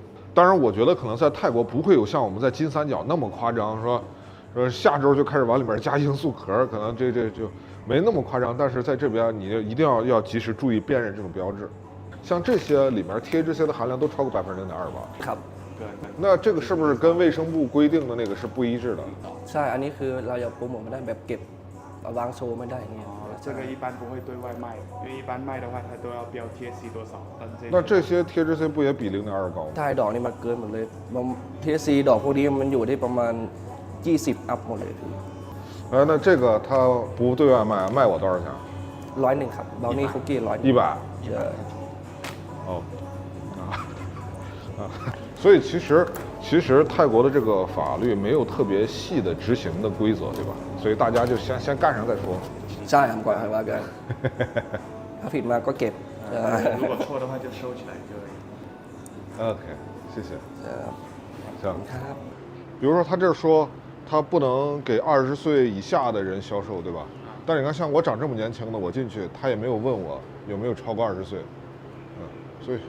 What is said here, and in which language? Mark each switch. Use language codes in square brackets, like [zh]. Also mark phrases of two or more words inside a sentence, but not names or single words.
[zh] 当然，我觉得可能在泰国不会有像我们在金三角那么夸张，说下周就开始往里面加罂粟壳，可能这就没那么夸张。但是在这边，你一定要及时注意辨认这种标志。像这些里面 THC 的含量都超过0.2%吧？ [th] ครับ [zh] 对。那这个是不是跟卫生部规定的那个是不一致的？ [th] ใช่อันนี้คือเราอย่าโปรโมทไม่ได้แบบเก็บวางโชว์ไม่ได้อย่างเงี้ย [zh] 这个一般不会对外卖，因为一般卖的话，它都要标 THC 多少。那这些 THC 不也比0.2高吗？ [th] ใช่ดอกนี่มันเกินหมดเลยTHC ดอกพวกนี้มันอยู่ที่ประมาณ20 อัพหมดเลย [zh] 那这个它不对外卖，卖我多少钱 [th] 100 ครับบราวนี่คุกกี้100 ？100。 ใช่ [zh] 哦，所以其实泰国的这个法律没有特别细的执行的规则，对吧？所以大家就先干上再说。 [th] ใช่ครับก่อนให้ว่ากันถ้าผิดมาก็เก็บ [zh] 如果错的话就收起来就可以。 OK，谢谢。 行。 [th] ครับ [zh] 比如说他这说他不能给20岁以下的人销售，对吧？但是你看，像我长这么年轻的，我进去他也没有问我有没有超过20岁，所以